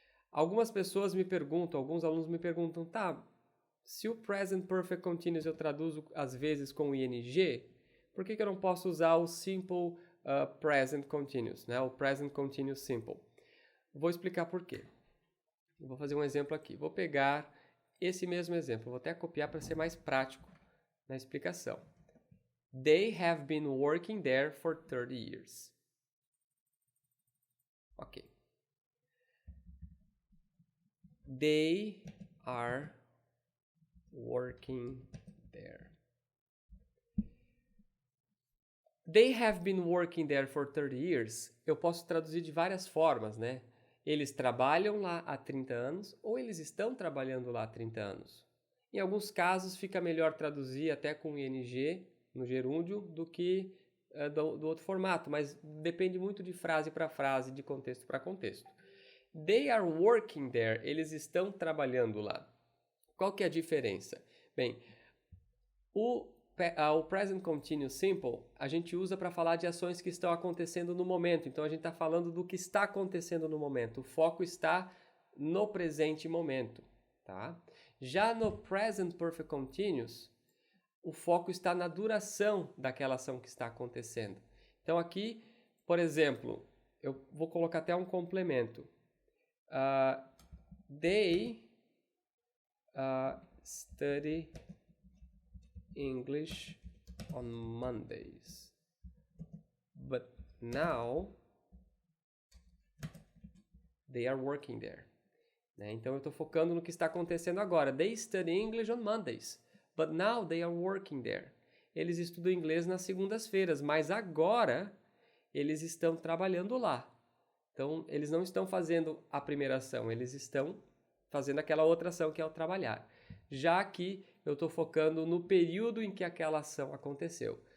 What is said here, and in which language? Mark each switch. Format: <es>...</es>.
<pt>Algumas pessoas me perguntam, alguns alunos me perguntam, tá, se o Present Perfect Continuous eu traduzo às vezes com ing, por que eu não posso usar o Simple Present Continuous, né? O Present Continuous Simple? Vou explicar por quê. Eu vou fazer um exemplo aqui. Vou pegar esse mesmo exemplo, vou até copiar para ser mais prático na explicação.</pt> <en>They have been working there for 30 years. Ok. They are working there. They have been working there for 30 years.</en> <pt>Eu posso traduzir de várias formas, né? Eles trabalham lá há 30 anos ou eles estão trabalhando lá há 30 anos. Em alguns casos fica melhor traduzir até com ing no gerúndio do que do outro formato, mas depende muito de frase para frase, de contexto para contexto.</pt> <en>They are working there,</en> <pt>eles estão trabalhando lá. Qual que é a diferença? Bem, o Present Continuous Simple a gente usa para falar de ações que estão acontecendo no momento. Então a gente está falando do que está acontecendo no momento. O foco está no presente momento. Tá? Já no Present Perfect Continuous, o foco está na duração daquela ação que está acontecendo. Então aqui, por exemplo, eu vou colocar até um complemento.</pt> <en>They study English on Mondays, but now they are working there. Né?</en> <pt>Então eu estou focando no que está acontecendo agora.</pt> <en>They study English on Mondays, but now they are working there.</en> <pt>Eles estudam inglês nas segundas-feiras, mas agora eles estão trabalhando lá. Então eles não estão fazendo a primeira ação, eles estão fazendo aquela outra ação que é o trabalhar. Já aqui eu estou focando no período em que aquela ação aconteceu.</pt>